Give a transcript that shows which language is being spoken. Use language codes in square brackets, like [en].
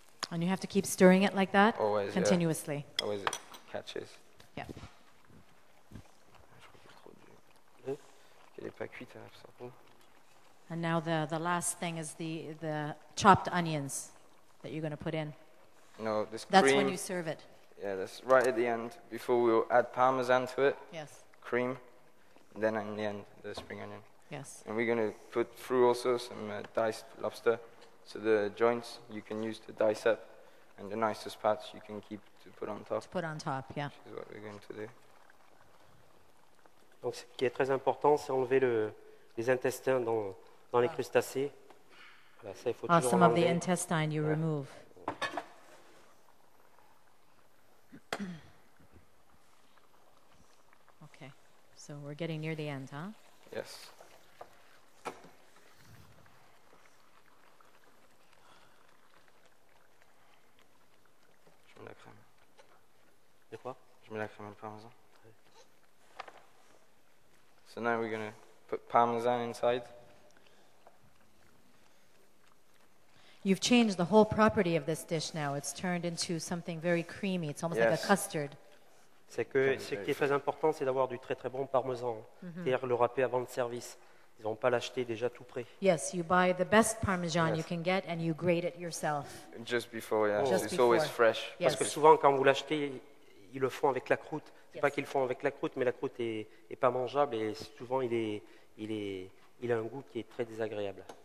[en] And you have to keep stirring it like that Always, yeah. continuously. Always it catches. Yeah. [fr] Je crois qu'il est trop dur. Qu'elle n'est pas cuite, elle absorbe tout. [en] And now the last thing is the chopped onions that you're going to put in. No, this That's cream. when you serve it. Yeah, that's right at the end. Before we'll add parmesan to it, Yes. cream, and then in the end the spring onion. Yes. And we're going to put through also some diced lobster. So the joints you can use to dice up, and the nicest parts you can keep to put on top. Put on top, yeah. Which is what we're going to do. [fr] Donc ce qui est très important, c'est enlever les intestins dans les crustacés. Voilà, ça, il faut toujours [en] Some of the [fr] l'enlever. [en] intestine you remove. Okay. So we're getting near the end, huh? Yes. [fr] Je mets la crème. De quoi? Je mets la crème et le parmesan. [en] So now we're going to put parmesan inside. You've changed the whole property of this dish now. It's turned into something very creamy. It's almost like Yes. a custard. [fr] C'est que ce qui est très important, c'est d'avoir du très très bon parmesan. C'est-à-dire le râper avant le service. Ils ne vont pas l'acheter déjà tout prêt. [en] Yes, you buy the best Parmesan Yes. you can get and you grate it yourself. Just before, yeah. Just It's always before. fresh. Yes. [fr] Parce que souvent, quand vous l'achetez, ils le font avec la croûte. C'est [en] Yes. [fr] pas qu'ils le font avec la croûte, mais la croûte est pas mangeable et souvent il a un goût qui est très désagréable.